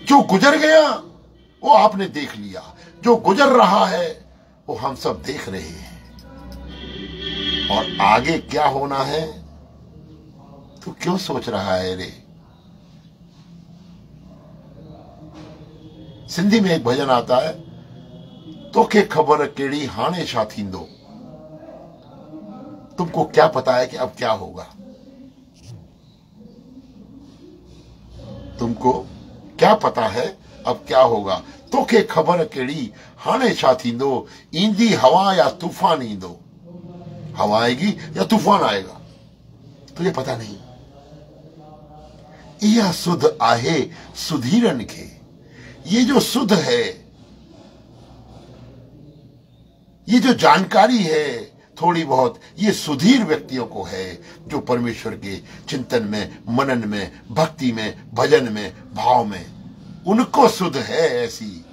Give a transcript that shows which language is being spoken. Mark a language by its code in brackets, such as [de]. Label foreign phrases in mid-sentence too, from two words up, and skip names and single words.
[hi] जो गुजर गया वो आपने देख लिया, जो गुजर रहा है वो हम सब देख रहे हैं। और आगे क्या होना है तू क्यों सोच रहा है रे? सिंधी में एक भजन आता है, [sd] तोखे खबर केड़ी हाणे छा थींदो। [hi] तुमको क्या पता है कि अब क्या होगा? तुमको क्या पता है अब क्या होगा? [sd] तोखे खबर केड़ी हाणे छा थींदो। ईंदी हवा या तूफान ईंदो। [hi] हवा आएगी या तूफान आएगा तुझे पता नहीं। [sd] यह सुध आहे सुधीरन के। [hi] ये जो सुध है, ये जो जानकारी है थोड़ी बहुत, ये सुधीर व्यक्तियों को है जो परमेश्वर के चिंतन में, मनन में, भक्ति में, भजन में, भाव में, उनको सुध है ऐसी।